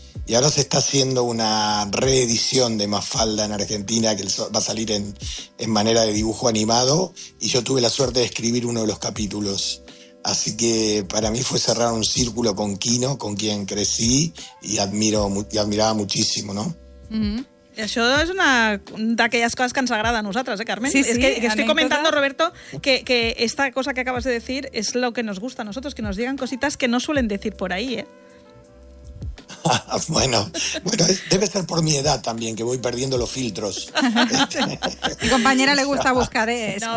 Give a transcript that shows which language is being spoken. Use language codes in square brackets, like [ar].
[es] Y ahora se está haciendo una reedición de Mafalda en Argentina, que va a salir en manera de dibujo animado, y yo tuve la suerte de escribir uno de los capítulos. Así que para mí fue cerrar un círculo con Kino, con quien crecí y admiraba muchísimo, ¿no? Mm-hmm. [ca] Això és una d'aquelles coses que ens agrada a nosaltres, Carmen? Sí, sí. [es] Es que estoy comentando, Roberto, que esta cosa que acabas de decir es lo que nos gusta a nosotros, que nos digan cositas que no suelen decir por ahí, ¿eh? Bueno, debe ser por mi edad también, que voy perdiendo los filtros. Mi compañera le gusta buscar exclusivas.